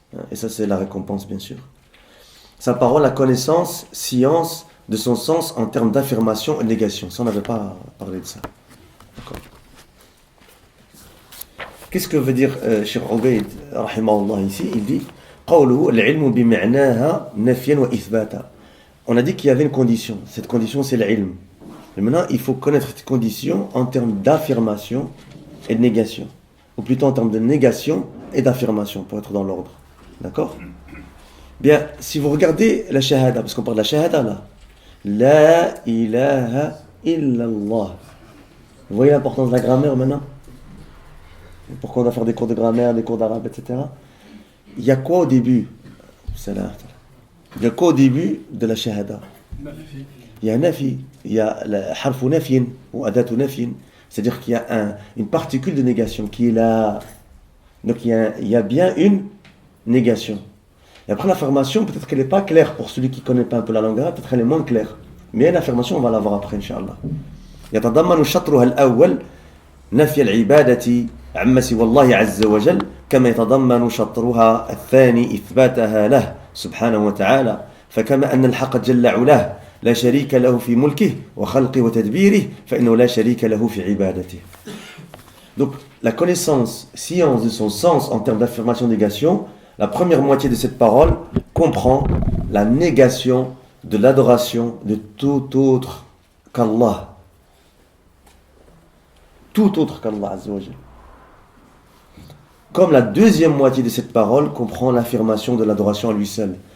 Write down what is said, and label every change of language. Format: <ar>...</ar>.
<fr>Et ça c'est la récompense bien sûr. Sa parole, la connaissance, science de son sens en termes d'affirmation et négation. Ça on n'avait pas parlé de ça. D'accord. Qu'est-ce que veut dire Cheikh Ubayd rahimahullah ici? Il dit</fr> <ar>قوله العلم بمعناها نفيا وإثباتا.</ar> <fr>On a dit qu'il y avait une condition. Cette condition c'est l'ilm. Et maintenant il faut connaître cette condition en termes d'affirmation et de négation. Ou plutôt en termes de négation et d'affirmation pour être dans l'ordre. D'accord? Bien, si vous regardez la shahada, parce qu'on parle de la shahada là. La ilaha illallah. Vous voyez l'importance de la grammaire maintenant? Pourquoi on doit faire des cours de grammaire, des cours d'arabe, etc. Il y a quoi au début? Il y a quoi au début de la shahada? Il y a nafi, il y a harfu nafin ou adatu nafin, c'est-à-dire qu'il y a une particule de négation qui est là. Donc il y a bien une négation. Et après l'affirmation, peut-être qu'elle n'est pas claire pour celui qui ne connaît pas un peu la langue arabe, peut-être qu'elle est moins claire. Mais une affirmation, on va la voir après, Inch'Allah.</fr> <ar>يتضمن شطرها الأول نفي العبادة عما سوى الله عز وجل كما يتضمن شطرها الثاني إثباتها له سبحانه وتعالى فكما أن الحق جل علاه لا شريك له في ملكه وخلقه وتدبيره فإنه لا شريك له في عبادته.</ar> <fr>Donc la connaissance, science de son sens en termes d'affirmation négation, la première moitié de cette parole comprend la négation de l'adoration de tout autre qu'Allah. Tout autre qu'Allah Azza wa Jal. Comme la deuxième moitié de cette parole comprend l'affirmation de l'adoration à lui seul.</fr>